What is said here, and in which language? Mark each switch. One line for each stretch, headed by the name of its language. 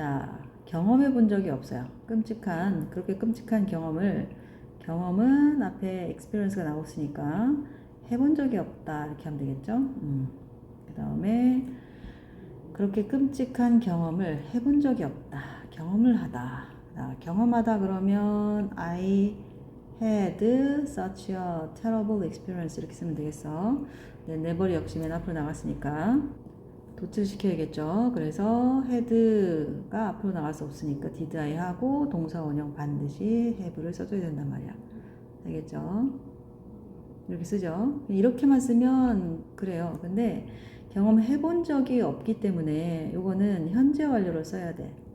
Korean: 자, 경험해 본 적이 없어요. 그렇게 끔찍한 경험은 앞에 experience가 나왔으니까 해본 적이 없다. 이렇게 하면 되겠죠? 그 다음에 그렇게 끔찍한 경험을 해본 적이 없다. 경험을 하다. 경험하다 그러면
English: I had such a terrible experience
Korean: 이렇게 쓰면 되겠어. 네, never 역시 맨 앞으로 나갔으니까 도치를 시켜야겠죠. 그래서 had가 앞으로 나갈 수 없으니까 did I 하고 동사 원형 반드시 have를 써줘야 된단 말이야. 알겠죠? 이렇게 쓰죠. 이렇게만 쓰면 그래요. 근데 경험해 본 적이 없기 때문에 요거는 현재 완료로 써야 돼.